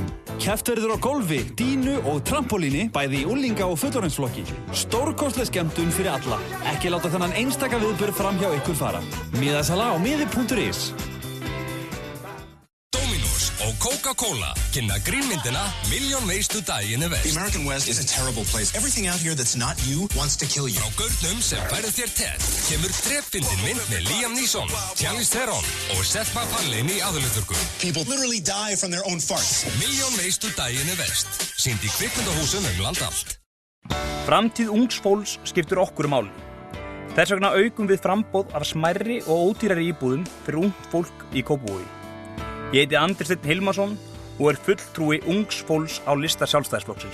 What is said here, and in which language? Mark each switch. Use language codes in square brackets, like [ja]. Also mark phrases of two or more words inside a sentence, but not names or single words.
[is] Keppt verður á golfi, dínu og trampolíni bæði í unglinga- og fullorðinsflokki. Stórkostleg skemmtun fyrir alla. Ekki láta þennan einstaka viðburð fram hjá ykkur fara. Miðasala á miði.is. Og Coca-Cola kynna grínmyndina Million Ways to Die in the West. [en] The American West is a terrible place. Everything out here that's not you wants to kill you. [is] Frá gaurnum sem færðu þér tett kemur drepfyndin mynd með Liam Neeson, Charlize Theron og Seth MacFarlane í aðalhlutverkum. [en] People literally die from their own farts. Million Ways to Die in the West. [is] Sýnd í kvikmyndahúsum land allt. Framtíð ungs fólks skiptir okkur máli. Þess vegna aukum við framboð af smærri og ódýrari íbúðum fyrir ungt fólk í Kópavogi. Ég heiti Andri Steinn Hilmarsson og fulltrúi ungs fólks á lista Sjálfstæðisflokksins.